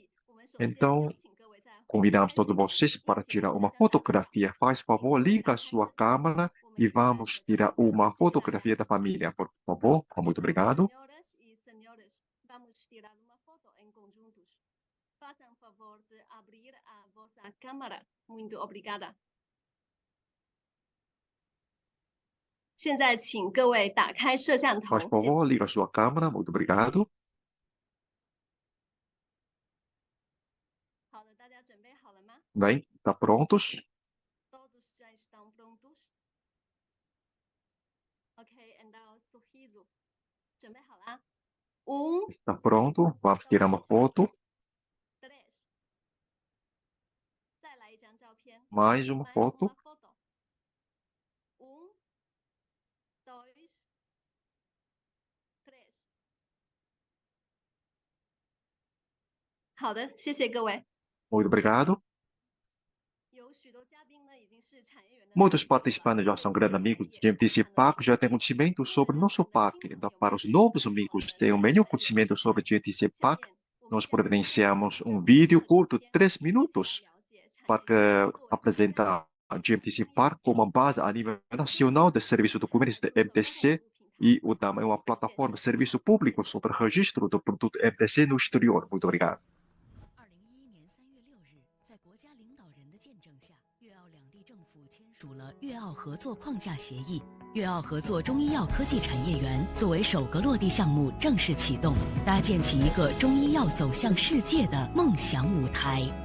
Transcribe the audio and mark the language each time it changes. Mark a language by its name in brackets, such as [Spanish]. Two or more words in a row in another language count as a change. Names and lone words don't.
[Portuguese] Então, convidamos todos vocês para tirar uma fotografia. Faz favor, liga a sua câmera e vamos tirar uma fotografia da família, por favor. Muito obrigado. Vamos tirar uma foto em conjuntos. Façam favor de abrir a vossa câmera. Muito obrigada. [Chinese] 现在请各位打开摄像头。 [Portuguese] Faz favor, liga a sua câmera. Muito obrigado. [Chinese] 好的，大家准备好了吗？ [Portuguese] Bem, está prontos? Todos já estão prontos? Ok, então sorriso. [Chinese] 准备好啦？1, [Portuguese] Está pronto? Vamos tirar uma foto. 3. [Chinese] 再来一张照片。 [Portuguese] Mais uma foto. 1, 2, 3. [Chinese] 好的，谢谢各位。 [Portuguese] Muito obrigado. [Chinese] 有许多嘉宾呢，已经是产业园的。 [Portuguese] Muitos participantes já são grandes amigos de GMTC Park, já têm conhecimento sobre nosso parque. Então, para os novos amigos que têm o melhor conhecimento sobre GMTC Park, nós providenciamos um vídeo curto de 3 minutos para apresentar a GMTC Park como uma base a nível nacional de serviço de comércio de MTC e também uma plataforma de serviço público sobre registro do produto MTC no exterior. Muito obrigado. [Chinese] 署了粤澳合作框架协议，粤澳合作中医药科技产业园作为首个落地项目正式启动，搭建起一个中医药走向世界的梦想舞台。